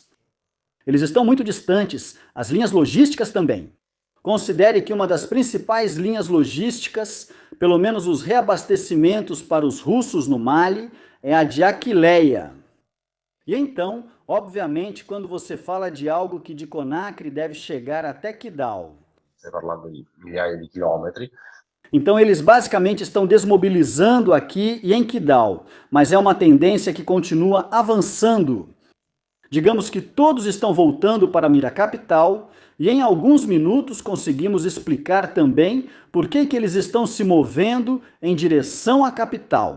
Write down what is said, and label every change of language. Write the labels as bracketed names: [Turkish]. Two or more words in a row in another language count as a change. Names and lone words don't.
[Portuguese] Eles estão muito distantes, as linhas logísticas também. Considere que uma das principais linhas logísticas, pelo menos os reabastecimentos para os russos no Mali, é a de Aquileia. E então, obviamente, quando você fala de algo que de Conakry deve chegar até Kidal. [Italian] Stai parlando di migliaia di chilometri. [Portuguese] Então eles basicamente estão desmobilizando aqui e em Kidal, mas é uma tendência que continua avançando. Digamos que todos estão voltando para a mira capital e em alguns minutos conseguimos explicar também por que eles estão se movendo em direção à capital.